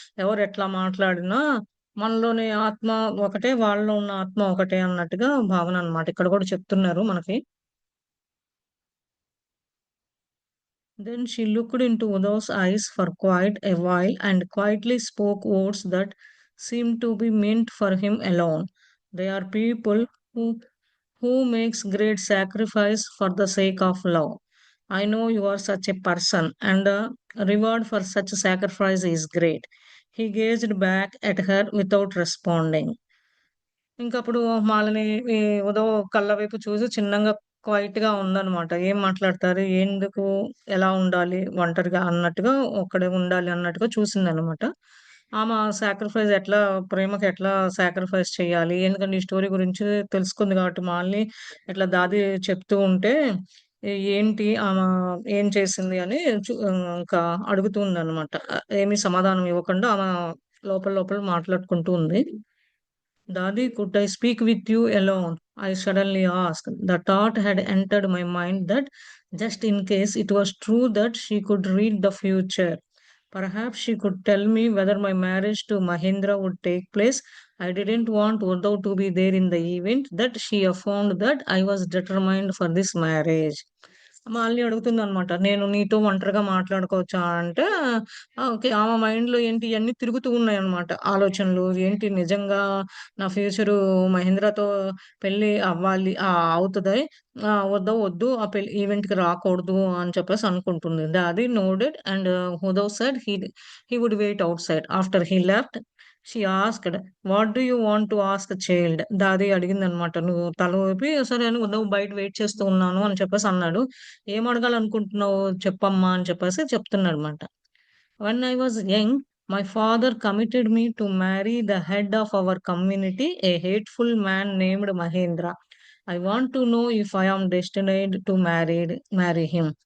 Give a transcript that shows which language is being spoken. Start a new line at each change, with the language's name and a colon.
Telugu: ఎవరు ఎట్లా మాట్లాడినా మనలోని ఆత్మ ఒకటే, వాళ్ళలో ఉన్న ఆత్మ ఒకటే అన్నట్టుగా భావన అనమాట. ఇక్కడ కూడా చెప్తున్నారు మనకి.
English: Then she looked into Udav's eyes for quite a while and quietly spoke words that seemed to be meant for him alone. They are people who makes great sacrifice for the sake of love. I know you are such a person, and the reward for such a sacrifice is great. He gazed back at her without responding.
Telugu: ఇంకప్పుడు వాళ్ళని ఈ ఉదవ్ కళ్ళ వైపు చూసి చిన్నంగా క్వైట్‌గా ఉందనమాట. ఏం మాట్లాడతారు? ఎందుకు? ఎలా ఉండాలి? ఒంటరిగా అన్నట్టుగా ఒక్కడే ఉండాలి అన్నట్టుగా చూసిందనమాట. ఆమె సాక్రిఫైస్ ఎట్లా ప్రేమకి ఎట్లా సాక్రిఫైస్ చేయాలి? ఎందుకంటే ఈ స్టోరీ గురించి తెలుసుకుంది కాబట్టి మాలిని ఇట్లా దాది చెప్తూ ఉంటే ఏంటి ఏం చేసింది అని ఇంకా అడుగుతుందనమాట. ఏమి సమాధానం ఇవ్వకుండా ఆమె లోపల లోపల మాట్లాడుకుంటూ ఉంది.
English: Dadi, could I speak with you alone? I suddenly asked. The thought had entered my mind that just in case it was true that she could read the future, perhaps she could tell me whether my marriage to Mahendra would take place. I didn't want Uddhav to be there in the event that she affirmed that I was determined for this marriage.
Telugu: మళ్ళీ అడుగుతుందనమాట. నేను నీతో ఒంటరిగా మాట్లాడుకోవచ్చా అంటే, okay. ఆమె మైండ్‌లో ఏంటి ఇయన్నీ తిరుగుతూ ఉన్నాయన్నమాట. ఆలోచనలు ఏంటి నిజంగా నా ఫ్యూచరు మహేంద్రతో పెళ్లి అవ్వాలి అవుతది. వద్దు, వద్దు ఆ పెళ్లి ఈవెంట్‌కి రాకూడదు అని చెప్పేసి అనుకుంటుంది.
English: అది nodded and హుదవ్ said he would wait outside. After he left she asked, "what do you want to ask child?"
Telugu: దాది అడిగిందనమాట. నువ్వు తల ఊపి సరే అని నువ్వు బయట వెయిట్ చేస్తూ ఉన్నాను అని చెప్పేసి అన్నాడు. "ఏం అడగాలనుకుంటున్నావు చెప్పమ్మా" అని చెప్పేసి చెప్తున్నాడన్నమాట.
English: "When I was young, my father committed me to marry the head of our community, a hateful man named Mahendra. I want to know if I am destined to marry him."